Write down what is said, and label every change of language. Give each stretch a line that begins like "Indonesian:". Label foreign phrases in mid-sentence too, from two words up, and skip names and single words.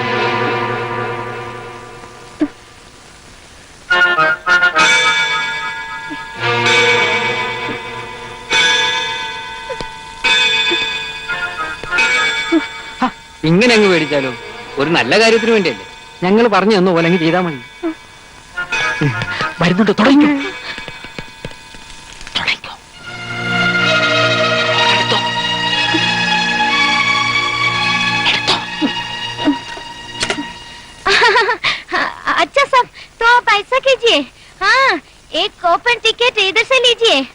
Malayalam: ഇങ്ങനെ അങ്ങ് പേടിച്ചാലോ? ഒരു നല്ല കാര്യത്തിന് വേണ്ടിയല്ലേ. ഞങ്ങൾ പറഞ്ഞു തന്ന പോലെ അങ്ങ് ചെയ്താൽ മതി. വരുന്നുണ്ട്, തുടങ്ങി.
Hindi: अच्छा सब तो आप ऐसा कीजिए, हाँ एक
English: open ticket
Hindi: इधर से लीजिए।